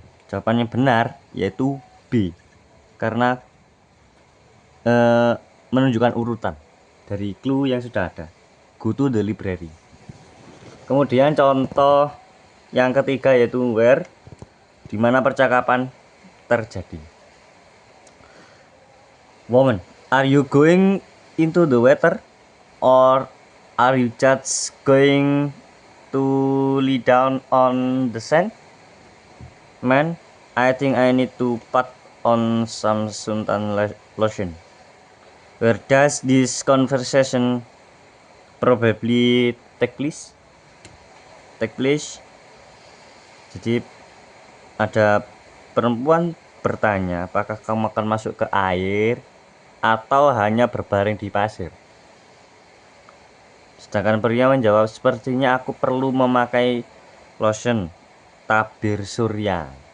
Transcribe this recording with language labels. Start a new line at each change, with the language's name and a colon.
Indonesian: Jawabannya benar yaitu B. Karena menunjukkan urutan dari clue yang sudah ada.
English: Go to the library.
Indonesian: Kemudian contoh yang ketiga yaitu where, di mana percakapan terjadi.
English: Woman, are you going into the water or are you just going to lie down on the sand? Man, I think I need to put on some suntan lotion. Where does this conversation probably take place?
Indonesian: Jadi ada perempuan bertanya, apakah kamu akan masuk ke air atau hanya berbaring di pasir? Sedangkan pria menjawab, sepertinya aku perlu memakai lotion tabir surya.